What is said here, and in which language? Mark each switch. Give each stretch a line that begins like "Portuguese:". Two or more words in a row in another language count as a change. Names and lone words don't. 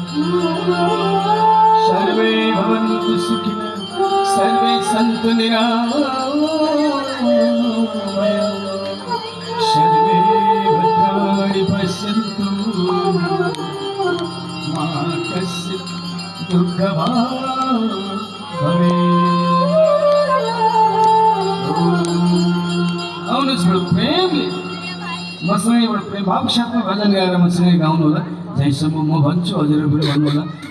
Sanskrit: सर्वे भवन्तु सुखिनः सर्वे सन्तु निरामयाः सर्वे भद्राणि पश्यन्तु मा कश्चित् दुःखभाग् भवेत्।
Telugu: అవును చూడు ప్రేమ
Nepali: मसँग एउटा प्रेम भाव साथमा भजन गाएर मसँग गाउनु होला जहीसम्म म भन्छु हजुरहरू पनि भन्नु होला।